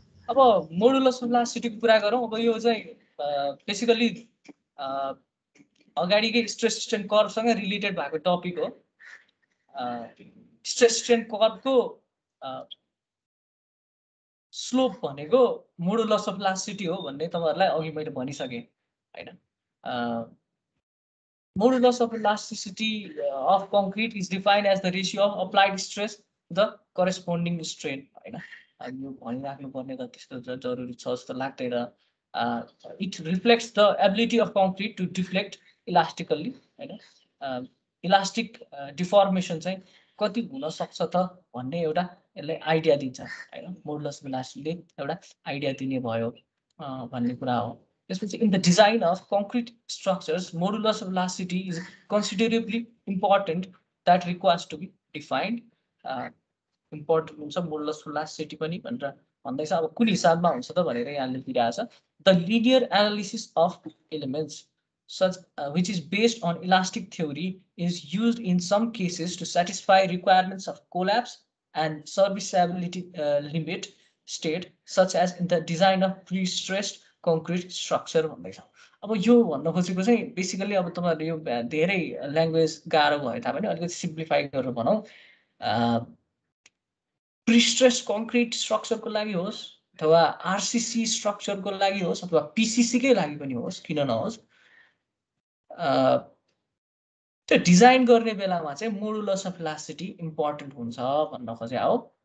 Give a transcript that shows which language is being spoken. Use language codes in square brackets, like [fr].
[ne] अब modulus of इलास्टिसिटीको कुरा गरौँ। अब यो चाहिँ बेसिकली अगाडिकै स्ट्रेस स्ट्रेन कर्भसँग रिलेटेड भएको टपिक हो। स्ट्रेस स्ट्रेन कर्भको स्लोप भनेको मोडुलस अफ इलास्टिसिटी हो भन्ने तपाईहरुलाई अघि मैले भनिसके हैन। [en] Modulus of elasticity of concrete is defined as the ratio of applied stress to the corresponding strain. [ne] हैन, यो भनिराख्नु पर्ने त त्यस्तो जरुरी छ जस्तो लाग्दैन। [en] It reflects the ability of concrete to deflect elastically, हैन। [ne] इलास्टिक डिफर्मेसन चाहिँ कति हुन सक्छ त भन्ने एउटा यसले आइडिया दिन्छ हैन। मोडुलस अफ इलास्टिसिटीले एउटा आइडिया दिने भयो भन्ने कुरा हो। [en] In the design of concrete structures, modulus of elasticity is considerably important that requires to be defined. [ne] Important हुन्छ modulus of elasticity पनि भनेर भन्दैछ। अब कुन हिसाबमा हुन्छ त भनेर यहाँ लेखिरहेछ। [en] The linear analysis of elements such which is based on elastic theory is used in some cases to satisfy requirements of collapse and serviceability limit state, such as in the design of pre-stressed concrete structure [ne] भन्दैछ। अब यो भन्न खोजेको चाहिँ basically अब तपाईहरुले यो धेरै ल्याङ्ग्वेज गाह्रो भए तापनि अलिकति सिम्प्लिफाई गरेर भनौं। प्रिस्ट्रेस कङ्क्रिट स्ट्रक्चरको लागि होस् अथवा आरसीसी स्ट्रक्चरको लागि होस् अथवा पीसीसी कै लागि पनि होस्, किन नहोस्, त्यो डिजाइन गर्ने बेलामा चाहिँ मोडुलस अफ इलास्टिसिटी इम्पोर्टेन्ट हुन्छ भन्न खोजे हो।